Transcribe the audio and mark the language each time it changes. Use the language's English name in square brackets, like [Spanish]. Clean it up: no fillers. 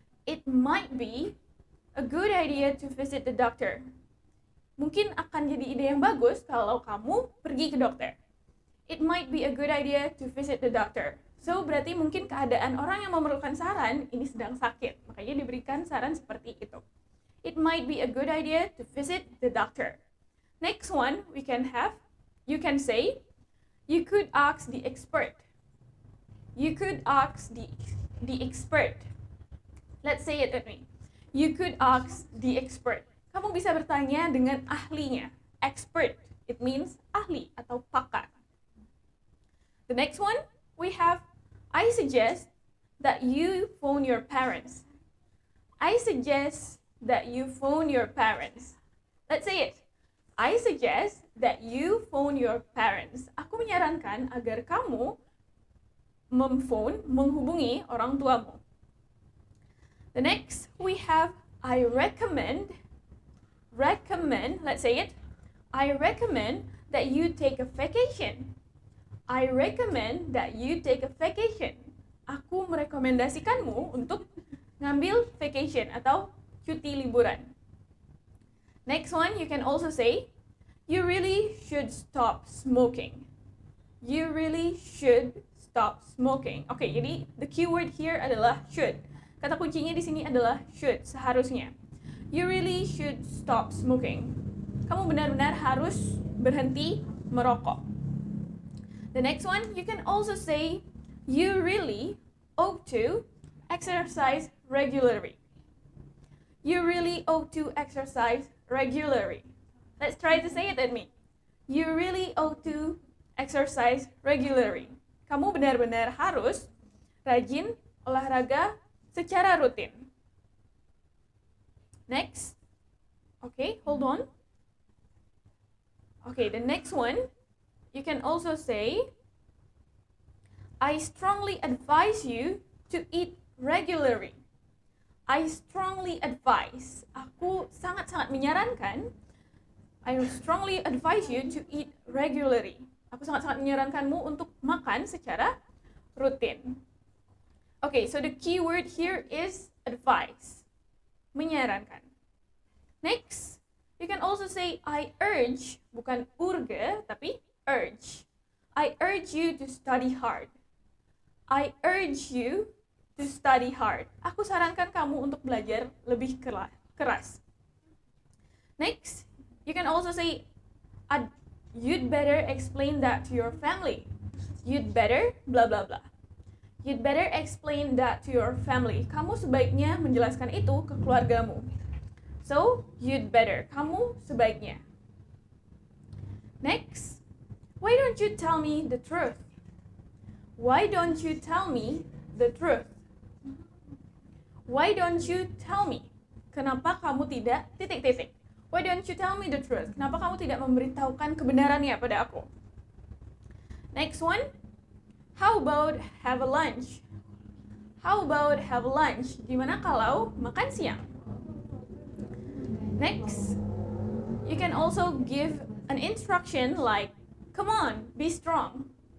[English] It might be a good idea to visit the doctor. [Indonesian] Mungkin akan jadi ide yang bagus kalau kamu pergi ke dokter. [English] It might be a good idea to visit the doctor. [Indonesian] So, berarti mungkin keadaan orang yang memerlukan saran ini sedang sakit. Makanya diberikan saran seperti itu. [English] It might be a good idea to visit the doctor. Next one, you can say, you could ask the expert. You could ask the expert. Let's say it with me. You could ask the expert. [Indonesian] Kamu bisa bertanya dengan ahlinya. [English] Expert, it means [Indonesian] ahli atau pakar. [English] The next one, we have, I suggest that you phone your parents. I suggest that you phone your parents. Let's say it. I suggest that you phone your parents. [Indonesian] Aku menyarankan agar kamu menghubungi orang tuamu. [English] The next, we have, I recommend, let's say it. I recommend that you take a vacation. I recommend that you take a vacation. [Indonesian] Aku merekomendasikanmu untuk ngambil vacation atau cuti liburan. [English] Next one, you can also say, you really should stop smoking. You really should stop smoking. [Indonesian] Oke, jadi [English] the keyword here [Indonesian] adalah should. Kata kuncinya di sini adalah should, seharusnya. [English] You really should stop smoking. [Indonesian] Kamu benar-benar harus berhenti merokok. [English] The next one, you can also say, you really ought to exercise regularly. You really ought to exercise regularly. Let's try to say it with me. You really ought to exercise regularly. [Indonesian] Kamu benar-benar harus rajin olahraga secara rutin. [English] Next. Okay, hold on. Okay, the next one, you can also say, I strongly advise you to eat regularly. I strongly advise. [Indonesian] Aku sangat-sangat menyarankan. [English] I strongly advise you to eat regularly. [Indonesian] Aku sangat-sangat menyarankanmu untuk makan secara rutin. [English] Okay, so the key word here is advise. Menyarankan. Next, you can also say I urge, [Indonesian] bukan urge, tapi urge. [English] I urge you to study hard. I urge you to study hard. [Indonesian] Aku sarankan kamu untuk belajar lebih keras. [English] Next, you can also say, you'd better explain that to your family. You'd better blah blah blah. You'd better explain that to your family. [Indonesian] Kamu sebaiknya menjelaskan itu ke keluargamu. [English] So, you'd better. [Indonesian] Kamu sebaiknya. [English] Next, why don't you tell me the truth? Why don't you tell me the truth? Why don't you tell me? [Indonesian] Kenapa kamu tidak titik-titik? [English] Why don't you tell me the truth? [Indonesian] Kenapa kamu tidak memberitahukan kebenarannya pada aku? [English] Next one, how about have a lunch? How about have lunch? [Indonesian] Gimana kalau makan siang? [English] Next, you can also give an instruction like, come on, be strong.